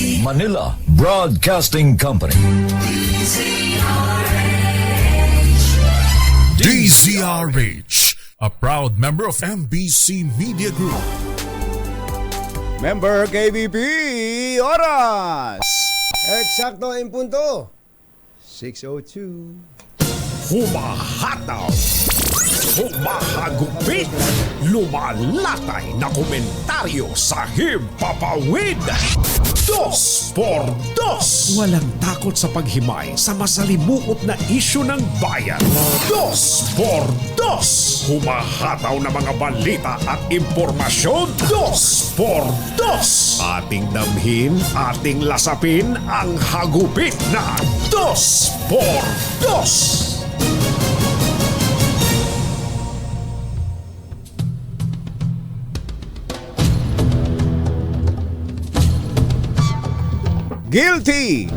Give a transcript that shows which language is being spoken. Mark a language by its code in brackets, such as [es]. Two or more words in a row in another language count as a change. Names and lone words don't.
[en] Manila Broadcasting Company. DZRH, a proud member of MBC Media Group. Member KBP, oras! [tl] Eksakto ang punto. 6:02. Humahataw, humahagupit, lumalatay na komentaryo sa Himpapawid. Dos por dos. Walang takot sa paghimay sa masalimuot na isyu ng bayan. Dos por dos. Humahataw na mga balita at impormasyon. Dos por dos. Ating damhin, ating lasapin ang hagupit na Dos por Dos. Guilty!